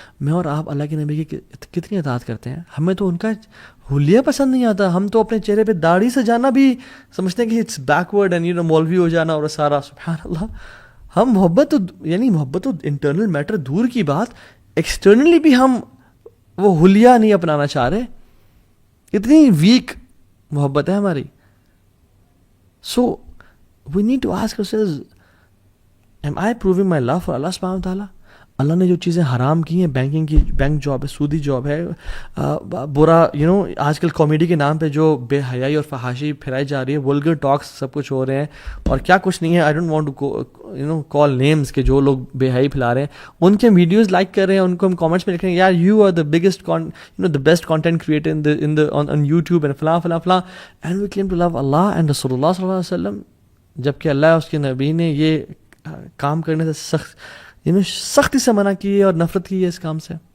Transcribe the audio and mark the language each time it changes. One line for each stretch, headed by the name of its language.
Urdu: میں اور آپ اللہ کے نبی کی کتنی اطاعت کرتے ہیں؟ ہمیں تو ان کا حلیہ پسند نہیں آتا، ہم تو اپنے چہرے پہ داڑھی سے جانا بھی سمجھتے ہیں کہ
English: it's backward and you know
Urdu: مولوی ہو جانا اور سارا. سبحان اللہ، ہم محبت تو انٹرنل میٹر دور کی بات، ایکسٹرنلی بھی ہم وہ حلیہ نہیں اپنانا چاہ رہے، اتنی ویک محبت ہے ہماری.
English: So we need to ask ourselves, am I proving my love for Allah subhanahu wa ta'ala?
Urdu: اللہ نے جو چیزیں حرام کی ہیں، بینکنگ کی بینک جاب ہے، سودی جاب ہے، برا آج کل کامیڈی کے نام پہ جو بے حیائی اور فحاشی پھیلائی جا رہی ہے، ولگر ٹاکس سب کچھ ہو رہے ہیں اور کیا کچھ نہیں ہے.
English: I don't want to call names
Urdu: کہ جو لوگ بے حیائی پھیلا رہے ہیں ان کے ویڈیوز لائک کر رہے ہیں، ان کو ہم کامنٹس میں لکھ رہے ہیں یار
English: you are the biggest the best content creator in YouTube
Urdu: and فلاں فلاں فلاں،
English: and we claim to love اللہ and رسول اللہ صلی اللہ علیہ وسلم،
Urdu: جبکہ اللہ اس کے نبی نے یہ کام کرنے سے سختی سے منع کی ہے اور نفرت کی ہے اس کام سے.